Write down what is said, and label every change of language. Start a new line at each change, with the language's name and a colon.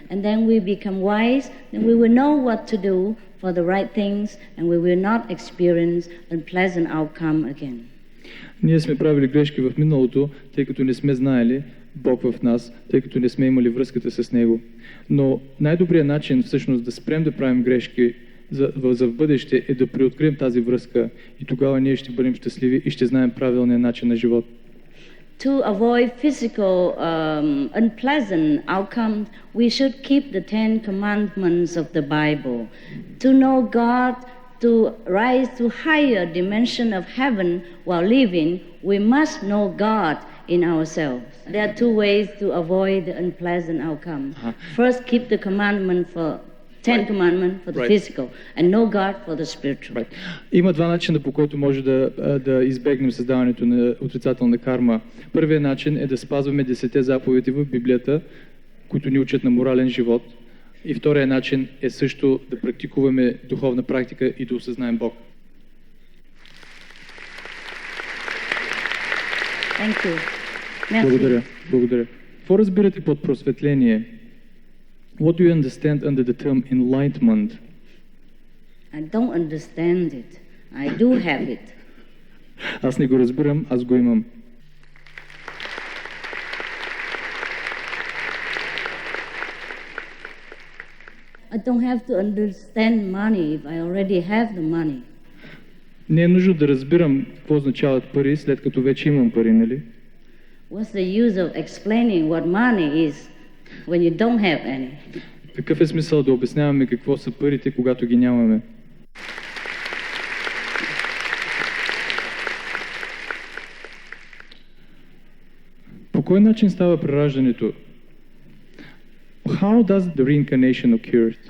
English: And then we become wise, and we will know what to do for the right things, and we will not experience unpleasant outcome again.
Bulgarian: Ние сме правили грешки в миналото, тъй като не сме знаели Бог в нас, тъй като не сме имали връзката с Него. Но най-добрият начин всъщност да спрем да правим грешки за в бъдеще е да преоткрием тази връзка и тогава ние ще бъдем щастливи и ще знаем правилния начин на живот.
English: To avoid physical unpleasant outcomes, we should keep the 10 commandments of the Bible. To know God, to rise to higher dimension of heaven while living, we must know God in ourselves. There are two ways to avoid the unpleasant outcome. First, keep the commandment for 10 commandments for the physical, and know God for the spiritual.
Bulgarian: Има два начина, по който може да избегнем създаването на отрицателна карма. Първият начин е да спазваме 10 заповеди в Библията, които ни учат на морален живот. И вторият начин е също да практикуваме духовна практика и да осъзнаем Бог.
English: Thank you.
Bulgarian: Благодаря. Благодаря. Какво разбирате под просветление?
English: What do you understand under the term enlightenment? I don't understand it. I do have it.
Bulgarian: Аз не го разбирам, аз го имам.
English: I don't have to understand money if I already have the money.
Bulgarian: Не е нужно да разбирам какво означават пари, след като вече имам пари, нали?
English: What's the use of explaining what money is when you don't have any?
Bulgarian: Какъв е смисъл да обясняваме какво са парите, когато ги нямаме? По кой начин става прераждането?
English: How does the reincarnation occur?